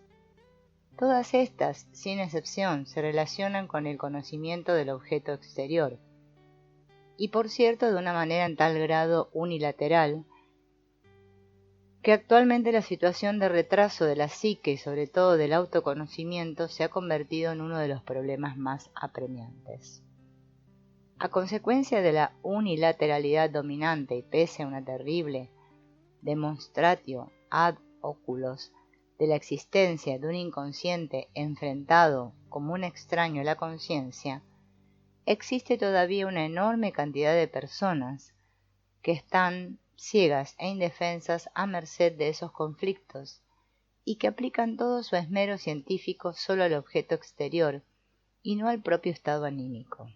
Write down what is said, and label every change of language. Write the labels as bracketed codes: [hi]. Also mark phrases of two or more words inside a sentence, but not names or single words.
[es] Todas estas, sin excepción, se relacionan con el conocimiento del objeto exterior, y por cierto de una manera en tal grado unilateral, que actualmente la situación de retraso de la psique y sobre todo del autoconocimiento se ha convertido en uno de los problemas más apremiantes. A consecuencia de la unilateralidad dominante y pese a una terrible [la] demonstratio ad oculos [es] de la existencia de un inconsciente enfrentado como un extraño a la conciencia, existe todavía una enorme cantidad de personas que están ciegas e indefensas a merced de esos conflictos y que aplican todo su esmero científico solo al objeto exterior y no al propio estado anímico.